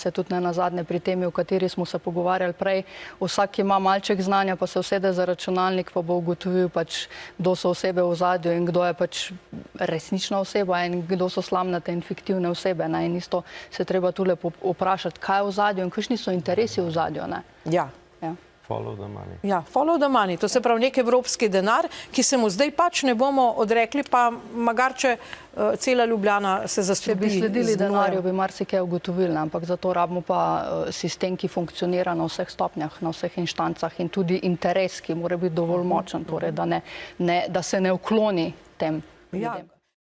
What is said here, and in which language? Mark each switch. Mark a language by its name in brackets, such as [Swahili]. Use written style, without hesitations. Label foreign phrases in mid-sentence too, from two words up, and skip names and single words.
[Slovenian] Se tudi ne nazadnje pri temi, o kateri smo se pogovarjali prej, vsak ima malček znanja, pa se usede za računalnik, pa bo ugotovil pač, kdo so osebe v ozadju in kdo je pač resnična oseba in kdo so slamnate in fiktivne osebe. Ne. In isto se treba tule vprašati, kaj je v ozadju in kakšni so interesi v ozadju. Ne. Ja. [English] Follow the money. Ja, follow the money. [Slovenian] To se pravi nek evropski denar, ki se mu zdaj pač ne bomo odrekli, pa magarče cela Ljubljana se zastrupi. Če bi sledili denarju, bi marsikaj ugotovili, ampak zato rabimo pa sistem, ki funkcionira na vseh stopnjah, na vseh inštancah in tudi interes, ki mora biti dovolj močen, torej, da se ne ukloni tem ljudem.